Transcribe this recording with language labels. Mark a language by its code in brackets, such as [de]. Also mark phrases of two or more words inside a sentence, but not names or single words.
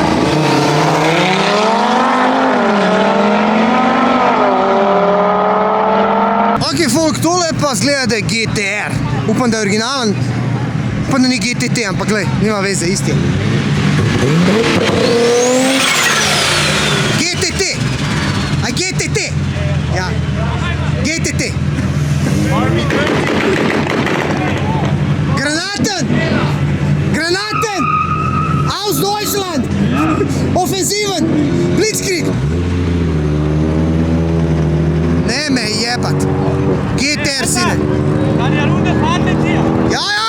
[sl] Ok, folk, tole pa zgleda, da je GTR. Upam, da je originalen. Upam, da ni GTT, ampak glej, nima veze, isti je. GTT. A GTT? Ja. GTT. [de] Granaten! Granaten! Aus Deutschland! Offensiven! Blitzkrieg! [sl] Ne me jebat! GTR sine! Ja, ja!